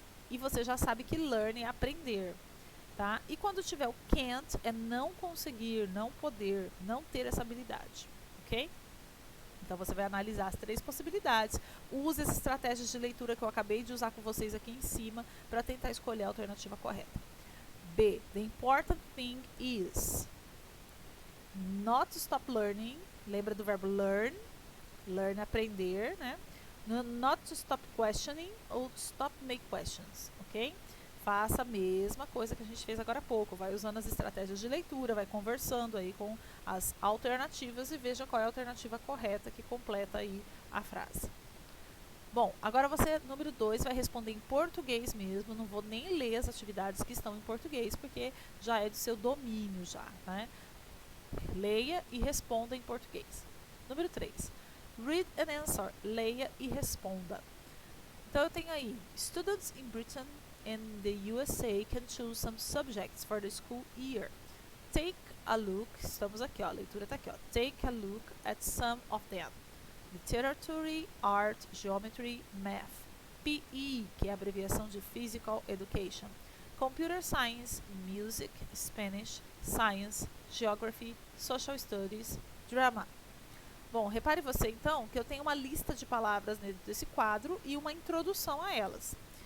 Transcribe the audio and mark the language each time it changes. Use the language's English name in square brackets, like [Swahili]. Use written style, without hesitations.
[Portuguese] E você já sabe que learn é aprender, tá? E quando tiver o can't é não conseguir, não poder, não ter essa habilidade, ok? Então você vai analisar as três possibilidades. Use as estratégias de leitura que eu acabei de usar com vocês aqui em cima para tentar escolher a alternativa correta. B. [English] The important thing is not to stop learning. [Portuguese] Lembra do verbo learn? Learn, aprender, né? [English] Not to stop questioning ou to stop make questions, ok? [Portuguese] Faça a mesma coisa que a gente fez agora há pouco. Vai usando as estratégias de leitura, vai conversando aí com as alternativas e veja qual é a alternativa correta que completa aí a frase. Bom, agora você, número 2, vai responder em português mesmo. Não vou nem ler as atividades que estão em português, porque já é do seu domínio já, né? Leia e responda em português. Número 3. [English] Read and answer. [Portuguese] Leia e responda. Então eu tenho aí, [English] students in Britain and the USA can choose some subjects for the school year. Take a look, [Portuguese] estamos aqui, ó, a leitura está aqui, ó. [English] Take a look at some of them. Literature, Art, Geometry, Math. PE, [Portuguese] que é a abreviação de [English] Physical Education. Computer Science, Music, Spanish, Science, Geography, Social Studies, Drama. [Portuguese] Bom, repare você então que eu tenho uma lista de palavras dentro desse quadro e uma introdução a elas.